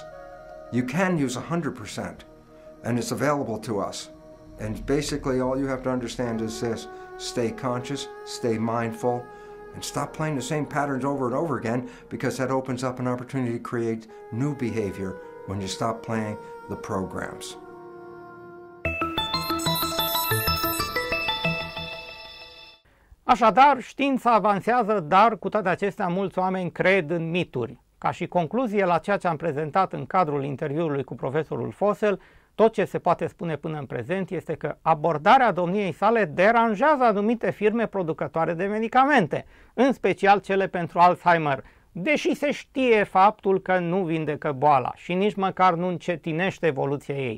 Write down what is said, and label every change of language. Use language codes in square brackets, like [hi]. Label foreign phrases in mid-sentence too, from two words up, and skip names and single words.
[en] You can use 100%, and it's available to us. And basically all you have to understand is this: stay conscious, stay mindful, and stop playing the same patterns over and over again, because that opens up an opportunity to create new behavior when you stop playing the programs. [ro] Așadar, știința avansează, dar cu toate acestea mulți oameni cred în mituri. Ca și concluzie la ceea ce am prezentat în cadrul interviului cu profesorul Fossel, tot ce se poate spune până în prezent este că abordarea domniei sale deranjează anumite firme producătoare de medicamente, în special cele pentru Alzheimer, deși se știe faptul că nu vindecă boala și nici măcar nu încetinește evoluția ei.